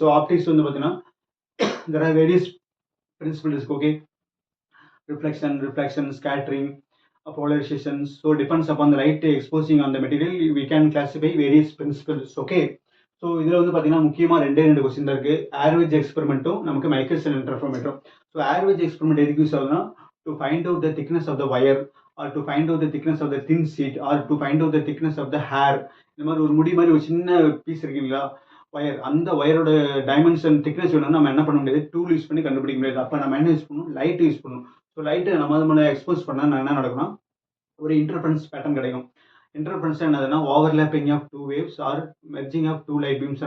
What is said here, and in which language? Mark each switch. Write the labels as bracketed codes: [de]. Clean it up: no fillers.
[ta] So optics வந்து பார்த்தீங்கன்னா [en] there are various principles. Okay, reflection, scattering, polarization. So depends upon the light exposing on the material, we can classify various principles. [ta] Okay, so இதில் வந்து பார்த்தீங்கன்னா முக்கியமாக 2 question தான் இருக்குது. Average எக்ஸ்பெரிமெண்ட்டும் நமக்கு Michelson இன்டர்ஃபெரோமீட்டரும். So average experiment எதுக்கு யூஸ் ஆகுதுன்னா, [en] to find out the thickness of the wire, or to find out the thickness of the thin sheet, or to find out the thickness of the hair. [ta] இந்த மாதிரி ஒரு முடி மாதிரி ஒரு சின்ன piece இருக்குங்களா ஒயர், அந்த ஒயரோட டைமென்ஷன் திக்னஸ் வேணும்னா நம்ம என்ன பண்ண முடியாது, டூல் யூஸ் பண்ணி கண்டுபிடிக்க முடியாது. அப்போ நம்ம என்ன யூஸ் பண்ணணும், லைட் யூஸ் பண்ணணும். ஸோ லைட்டை நம்ம அது மேலே எக்ஸ்போஸ் பண்ணால் என்ன நடக்கும்னா ஒரு இன்டர்ஃபரன்ஸ் பேட்டர்ன் கிடைக்கும். [en] Interference என்னதுன்னா overlapping of 2 waves or merging of 2 light beams.